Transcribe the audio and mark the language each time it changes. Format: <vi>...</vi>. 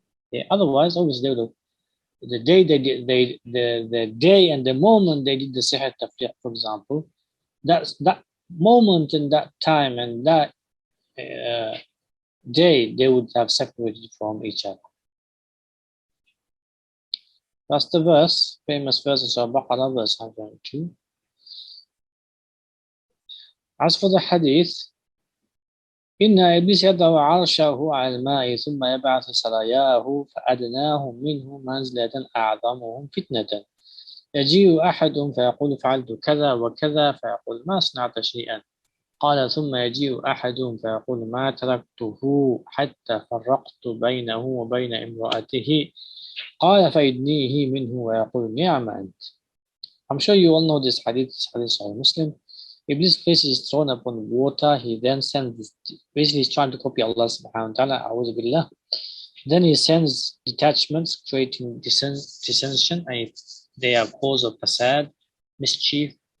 <en>Yeah, otherwise, obviously, the day the day and the moment they did the sihr tafriq, for example, that moment and that time and that day, they would have separated from each other. That's the verse, famous verse in Surah Baqarah, verse 102.</en> <ar>As for the hadith, إن إبليس يضع عرشه على الماء ثم يبعث سراياه فأدناهم منه منزلة أعظمهم فتنة يجيء أحدهم فيقول فعلت كذا وكذا فيقول ما صنعت شيئا قال ثم يجيء أحدهم فيقول ما تركته حتى فرقت بينه وبين امرأته قال فيدنيه منه ويقول نعم أنت.</ar> <en>I'm sure you all know this hadith. This hadith is Muslim. Iblis' face is thrown upon water. He then sends this, basically he's trying to copy Allah subhanahu wa ta'ala. A'udhu billah. Then he sends detachments, creating dissension, and they are cause of fasad, mischief.</en>